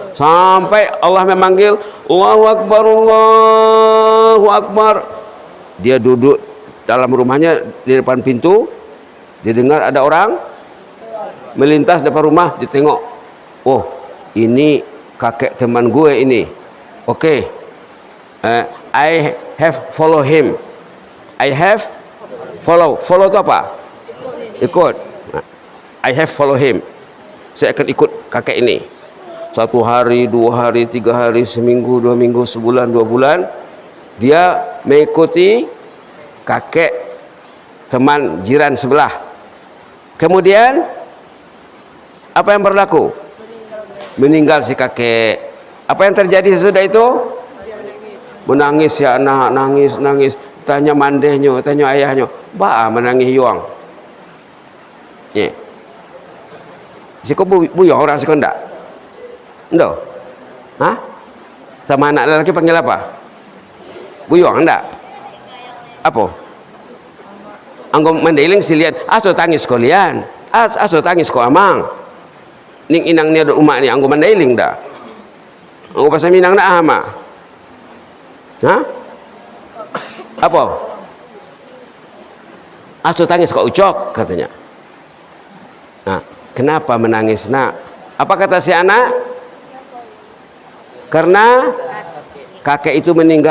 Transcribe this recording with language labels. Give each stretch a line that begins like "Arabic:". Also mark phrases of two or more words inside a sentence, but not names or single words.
Indonesian: Sampai Allah memanggil,
Arabic: Allahu Akbar, Allahu Akbar.
Indonesian: Dia duduk dalam rumahnya di depan pintu. Dia dengar ada orang melintas depan rumah. Dia tengok, oh ini kakek teman gue ini. Oke,
English: I have follow him. I have follow. Follow
Indonesian: itu apa? Ikut.
English: I have follow him.
Indonesian: Saya akan ikut kakek ini. 1 hari, 2 hari, 3 hari, seminggu, 2 minggu, sebulan, 2 bulan. Dia mengikuti kakek teman jiran sebelah. Kemudian apa yang berlaku? Meninggal si kakek. Apa yang terjadi sesudah itu? Menangis ya anak, nangis. Tanya mandehnya, tanya ayahnya.
Minangkabau: Ba menangis yuang. Ya. Siko buyong orang siko ndak? Ndak? Hah?
Indonesian: Sama anak lelaki panggil apa?
Minangkabau: Buyong ndak? Apa?
Batak Mandailing: Anggo mandailing silian, aso tangis kalian. Aso tangis ko amang. Ning inang ni umak ni anggo mandailing dah. Anggo pasal minang nak ama.
Indonesian: Hah? Apa?
Batak Mandailing: Aso tangis kok ucok katanya.
Indonesian: Nah, kenapa menangis nak? Apa kata si anak? Karena kakek itu meninggal.